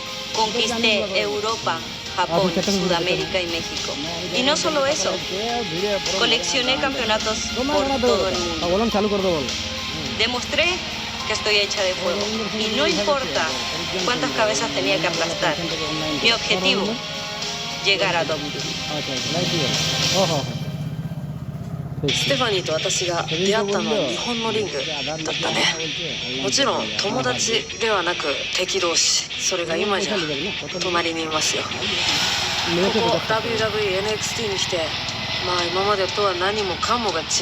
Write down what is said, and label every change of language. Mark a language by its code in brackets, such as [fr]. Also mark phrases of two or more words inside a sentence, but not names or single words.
[es] Conquisté Europa, Japón, Sudamérica y México. Y no solo eso, coleccioné campeonatos por todo el mundo. Demostré que estoy hecha de fuego. Y no importa cuántas cabezas tenía que aplastar. Mi objetivo, llegar a WWE. [ja] ステファニーと私が出会ったのは日本のリングだったね。もちろん友達ではなく敵同士。それが今じゃ隣にいますよ。ここ WWE、NXT に来て、まあ今までとは何もかもが違う。